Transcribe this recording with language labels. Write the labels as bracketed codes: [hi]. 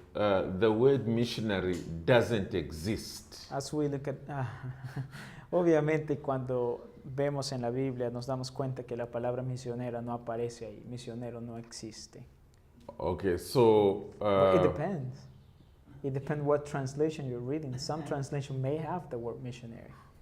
[en] the word missionary doesn't exist. As we look at, [es] obviamente cuando vemos en la Biblia nos damos cuenta que la palabra misionera no aparece ahí, misionero no existe. [en] Okay, so But it depends. It depends what translation you're reading. Some translation may have the word missionary.